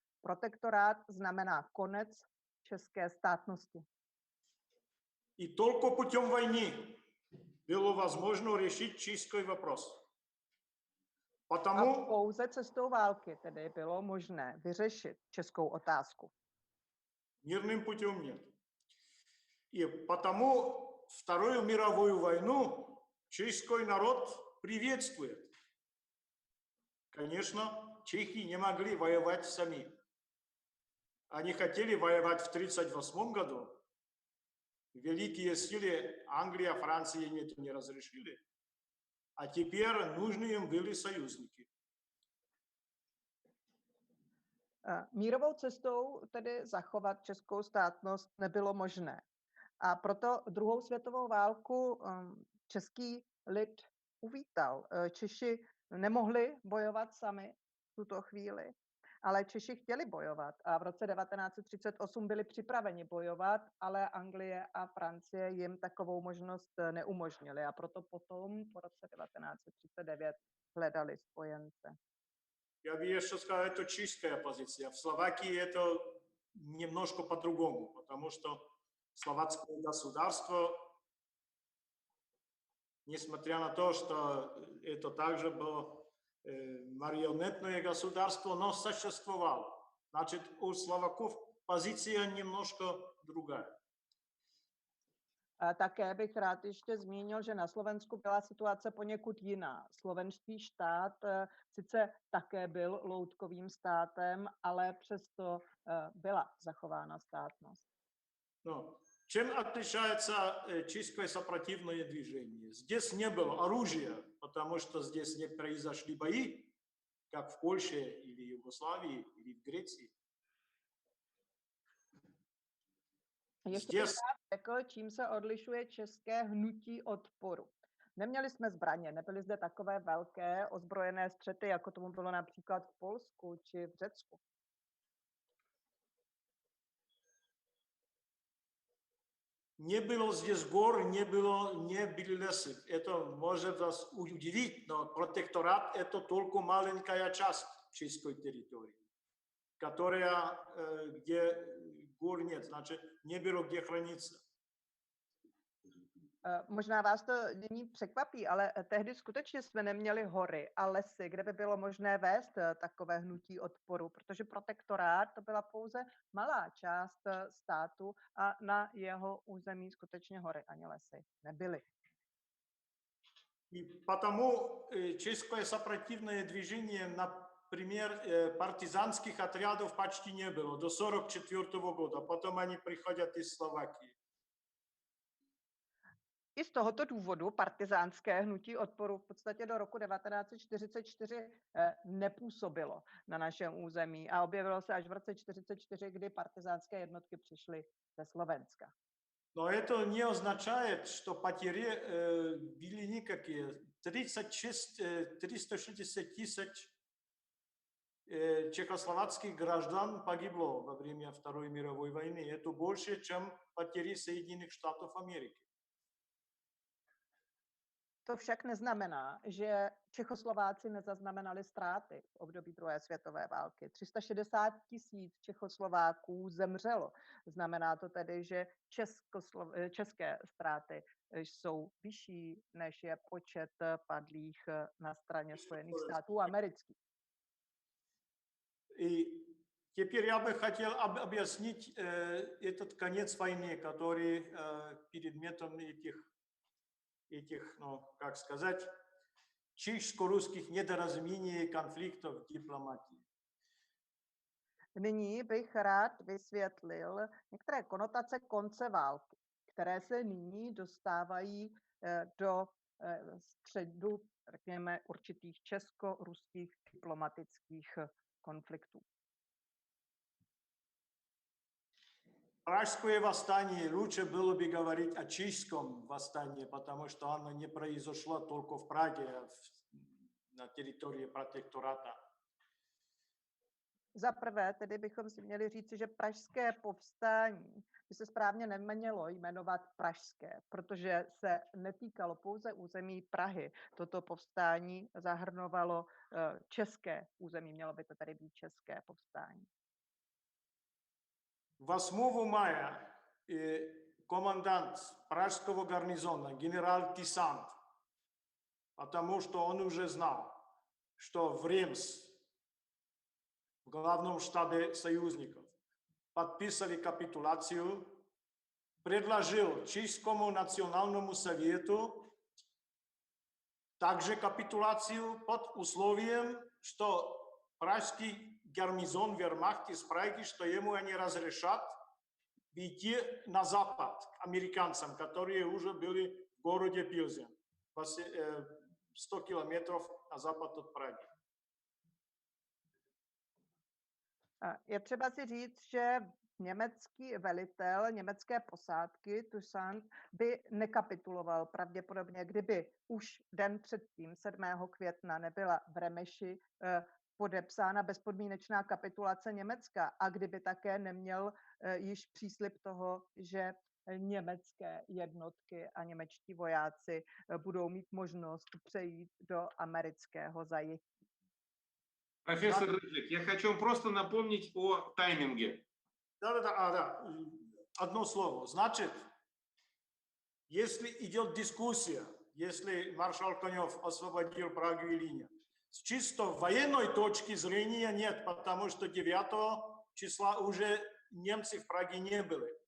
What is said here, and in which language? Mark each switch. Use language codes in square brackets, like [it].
[cs] Protektorát znamená konec české státnosti. [ru] И только путем войны было возможно решить чешский вопрос. [cs] A pouze cestou války tedy bylo možné vyřešit českou otázku. [ru] Мирным путем нет. И потому Вторую мировую войну чешский народ приветствует. Конечно, чехи не могли воевать сами. Они хотели воевать в 1938 году. Великие силы Англия, Франция им это не разрешили. А теперь нужны им были союзники. [cs] Mírovou cestou tedy zachovat českou státnost nebylo možné. A proto druhou světovou válku český lid uvítal. Češi nemohli bojovat sami v tuto chvíli, ale Češi chtěli bojovat a v roce 1938 byli připraveni bojovat, ale Anglie a Francie jim takovou možnost neumožnili a proto potom po roce 1939 hledali spojence. [ru] Я бы еще сказал, это чешская позиция. В Словакии это немножко по-другому, потому что словацкое государство, несмотря на то, что это также было марионетное государство, но существовало. Значит, у словаков позиция немножко другая. [cs] Také bych rád ještě zmínil, že na Slovensku byla situace poněkud jiná. Slovenský štát sice také byl loutkovým státem, ale přesto byla zachována státnost. [ru] No, чем отличается чешское сопротивное движение? Здесь не было оружия, потому что здесь не произошли бои, как в Польше или Югославии или в Греции. [cs] Ještě bych rád řekl, čím se odlišuje české hnutí odporu. Neměli jsme zbraně, nebyly zde takové velké ozbrojené střety, jako tomu bylo například v Polsku či v Řecku. [ru] Не было здесь гор, не были лесы. Это может вас удивить, но протекторат – это только маленькая часть чешской территории, которая, где гор нет, значит, не было где храниться. [cs] Možná vás to nyní překvapí, ale tehdy skutečně jsme neměli hory a lesy, kde by bylo možné vést takové hnutí odporu, protože protektorát to byla pouze malá část státu a na jeho území skutečně hory ani lesy nebyly. [ru] И потому чешское сопротивное движение, например, партизанских отрядов почти не было до 1944 года. Потом они приходят из Словакии. [cs] I z tohoto důvodu partizánské hnutí odporu v podstatě do roku 1944 nepůsobilo na našem území a objevilo se až v roce 1944, kdy partizánské jednotky přišly ze Slovenska. [ru] Но это не означает, что потери были никакие. 360 тысяч чехословацких граждан погибло во время Второй мировой войны. Это больше, чем потери Соединенных Штатов Америки. [cs] To však neznamená, že Čechoslováci nezaznamenali ztráty v období druhé světové války. 360 000 Čechoslováků zemřelo. Znamená to tedy, že české ztráty jsou vyšší, než je počet padlých na straně Spojených států amerických. [ru] И теперь я бы хотел объяснить этот конец войны, который предметом этих, ну, как сказать, чешско-русских недоразумений, конфликтов, дипломатии. [cs] Nyní bych rád vysvětlil některé konotace konce války, které se nyní dostávají do středu, řekněme, určitých česko-ruských diplomatických konfliktů. [ru] Пражское восстание, лучше было бы говорить о чешском восстании, потому что оно не произошло только в Праге, на территории протектората. [cs] Za prvé, tedy bychom si měli říci, že pražské povstání by se správně nemělo jmenovat pražské, protože se netýkalo pouze území Prahy. Toto povstání zahrnovalo české území, mělo by to tady být české povstání. [ru] 8 мая командант пражского гарнизона, генерал Тисант, потому что он уже знал, что в Римс, в главном штабе союзников, подписали капитуляцию, предложил Чешскому национальному совету также капитуляцию под условием, что пражский гарнизон вермахта из Праги, что ему они разрешат идти на запад к американцам, которые уже были в городе Пилзен, 100 километров на запад от Праги. [cs] Je třeba si říct, že německý velitel německé posádky Toussaint by nekapituloval pravděpodobně, kdyby už den předtím, 7. května, nebyla v Remeši podepsána bezpodmínečná kapitulace Německa a kdyby také neměl již příslib toho, že německé jednotky a němečtí vojáci budou mít možnost přejít do amerického zajetí. [ru] Профессор Рыжик, я хочу вам просто напомнить о тайминге. Да. Одно слово. Значит, если идет дискуссия, если маршал Конев освободил Прагу или нет, с чисто военной точки зрения нет, потому что 9 числа уже немцы в Праге не были.